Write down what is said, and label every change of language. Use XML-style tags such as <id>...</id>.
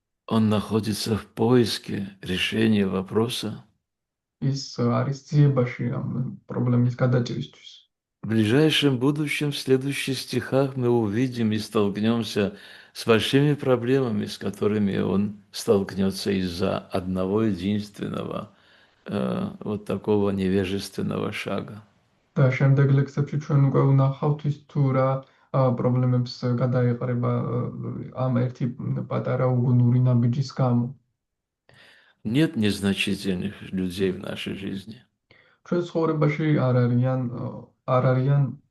<ru>он находится в поиске решения вопроса.</ru> <ka>ის არის ძიებაში ამ პრობლემის გადაჭრისთვის.</ka> <ru>В ближайшем будущем, в следующих стихах мы увидим и столкнемся с большими проблемами, с которыми он столкнется из-за одного единственного вот такого невежественного шага.</ru> <ka>და შემდეგ ლექსებში ჩვენ უკვე ვნახავთ ის თუ რა პრობლემებს გადაეყრება ამ ერთი პატარა უგუნური ნაბიჯის გამო.</ka> <ru>Нет незначительных людей в нашей жизни.</ru> <ka>ჩვენ ცხოვრებაში არ არიან</ka>